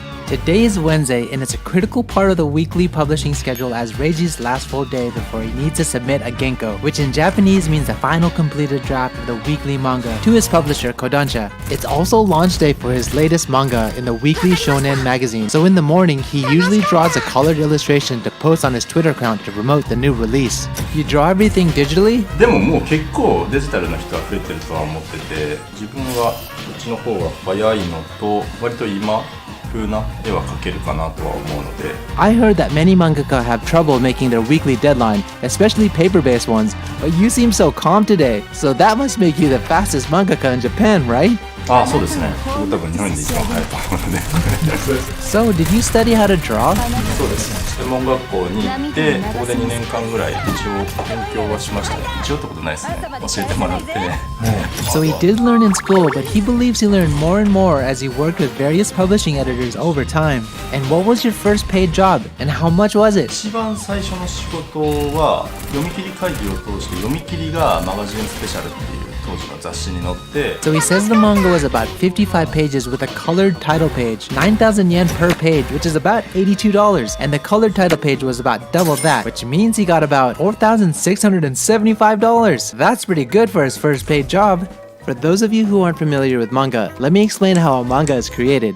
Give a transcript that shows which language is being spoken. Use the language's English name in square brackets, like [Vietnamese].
[English] Today is Wednesday and it's a critical part of the weekly publishing schedule as Reiji's last full day before he needs to submit a genko, which in Japanese means the final completed draft of the weekly manga, to his publisher Kodansha. It's also launch day for his latest manga in the weekly shonen magazine, so in the morning he usually draws a colored illustration to post on his Twitter account to promote the new release. You draw everything digitally? [Japanese] でももう結構デジタルな人は増えてるとは思ってて、自分はこっちの方が早いのと割と今風な絵は描けるかなとは思うので。 [English] I heard that many mangaka have trouble making their weekly deadline, especially paper-based ones, but you seem so calm today, so that must make you the fastest mangaka in Japan, right? [Japanese] ああ、そうですね。多分日本で一番早いと思うので。 [English] So, did you study how to draw? [Japanese] そうですね。専門学校に行ってここで2年間ぐらい一応勉強はしましたね。一応ってことないですね。教えてもらって。 [English] So he did learn in school, but he believes he learned more and more as he worked with various publishing editors over time. And what was your first paid job, and how much was it? [Japanese] 一番最初の仕事は読み切り会議を通して読み切りがマガジンスペシャルっていう当時の雑誌に載って。 [English] So he says the manga was about 55 pages with a colored title page, 9,000 yen per page, which is about $82, and the colored title page was about double that, which means he got about $4,675. That's pretty good for his first paid job. For those of you who aren't familiar with manga, let me explain how a manga is created.